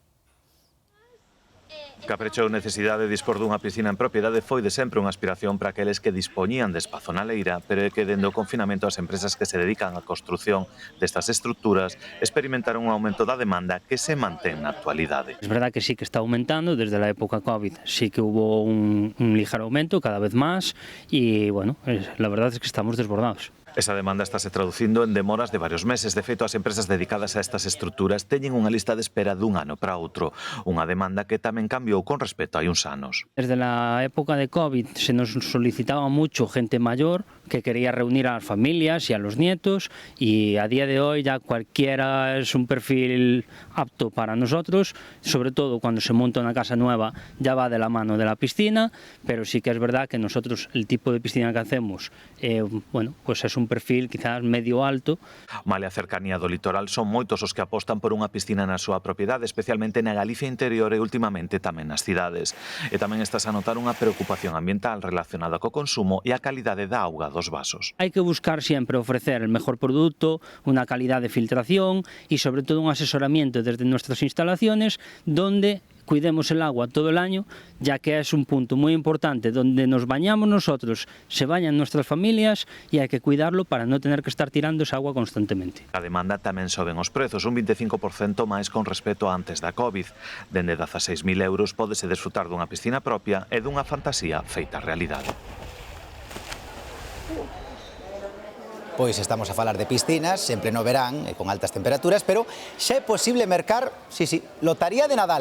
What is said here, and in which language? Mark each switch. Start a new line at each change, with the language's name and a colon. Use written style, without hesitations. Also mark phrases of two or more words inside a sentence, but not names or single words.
Galician: Caprechou necesidade de dispor dunha piscina en propiedade foi de sempre unha aspiración para aqueles que dispoñían de espazo na leira, pero é que dende o confinamento as empresas que se dedican á construción destas estructuras experimentaron un aumento da demanda que se mantén na actualidade.
Spanish: Es verdad que sí que está aumentando desde la época COVID, sí que hubo un ligero aumento cada vez más y bueno, la verdad es que estamos desbordados.
Galician: Esa demanda estáse traducindo en demoras de varios meses. De feito, as empresas dedicadas a estas estruturas teñen unha lista de espera dun ano para outro. Unha demanda que tamén cambiou con respecto a uns anos.
Spanish: Desde la época de COVID se nos solicitaba mucho gente mayor que quería reunir a las familias y a los nietos y a día de hoy ya cualquiera es un perfil apto para nosotros, sobre todo cuando se monta una casa nueva ya va de la mano de la piscina, pero sí que es verdad que nosotros el tipo de piscina que hacemos, bueno, pues es un un perfil quizás medio alto.
Galician: Malia a cercanía do litoral, son moitos os que apostan por unha piscina na súa propiedade, especialmente na Galicia interior e últimamente tamén nas cidades. E tamén estás a notar unha preocupación ambiental relacionada co consumo e a calidade da auga dos vasos. Hai que buscar sempre
Spanish: ofrecer el mejor producto, una calidad de filtración y sobre todo un asesoramiento desde nuestras instalaciones donde cuidemos el agua todo el año, ya que es un punto muy importante donde nos bañamos nosotros, se bañan nuestras familias y hay que cuidarlo para no tener que estar tirando esa agua constantemente.
Galician: A demanda tamén soben os prezos, un 25% máis con respecto a antes da COVID. Dende 16.000 euros pódese desfrutar dunha piscina propia e dunha fantasía feita realidade. Pois estamos a falar de piscinas, en pleno verán e con altas temperaturas, pero xa é posible mercar, lotaría de Nadal.